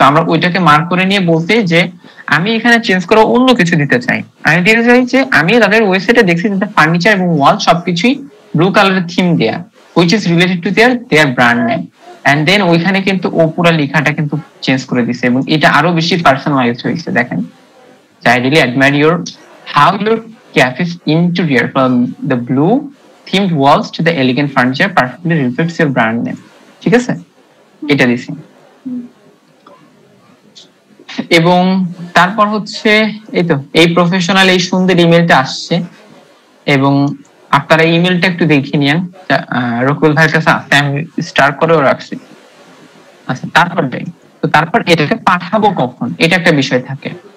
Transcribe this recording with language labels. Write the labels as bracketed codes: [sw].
[bn] তো আমরা ওইটাকে মার্ক করে নিয়ে বলতে যে আমি এখানে চেঞ্জ করে অন্য কিছু দিতে চাই। আমি দিতে চাই যে আমি তাদের ওয়েবসাইটে দেখছি যে ফার্নিচার এবং ওয়াল সবকিছুই ব্লু কালারের থিম দেয়া, [en] which is related to their brand name. [bn] And then ওইখানে কিন্তু ও পুরো লেখাটা কিন্তু চেঞ্জ করে দিছে, এবং এটা আরো বেশি পার্সোনালাইজড হয়েছে। [en] দেখেন, I really admire how your cafe's interior, from the blue themed walls to the elegant furniture, perfectly reflects your brand name. [bn] ঠিক আছে, এটা দিছি। এবং তারপর হচ্ছে এই প্রফেশনাল এই সুন্দর ইমেলটা আসছে, এবং আপনারা ইমেলটা একটু দেখে নিন। রকুল ভাইয়ের কাছে আছে, আমি স্টার করেও রাখছি। আচ্ছা, তারপর এটাকে পাঠাবো কখন, এটা একটা বিষয় থাকে।